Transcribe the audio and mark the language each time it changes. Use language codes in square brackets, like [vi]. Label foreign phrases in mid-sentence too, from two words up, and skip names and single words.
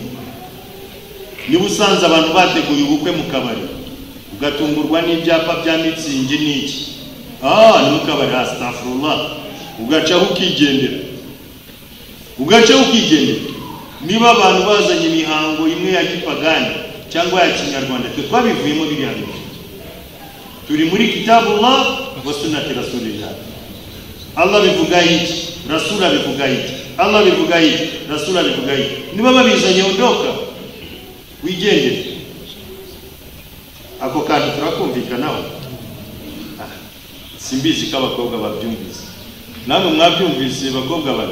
[rw] Niba usanze abantu bateguye ubukwe mu kabari, ugatungurwa n'ibyapa bya mitsingi n'iki, ni mu kabari, astaghfirullah, ugacaho ukigendera. Niba abantu bazanye imihango imwe ya gipagani cyangwa ya kinyarwanda, twe twabivuyemo biriya bintu. Turi muri [ar] كتاب الله وسنة رسول الله. [rw] Allah bivuga iki, Rasul abivuga iki, Allah bivuga iki, Rasul abivuga iki. Niba babizanye, ondoka wigendere. Ako kantu turakumvikanaho. Simbizi ko abakobwa babyumvise, namwe mwabyumvise bakobwa bari.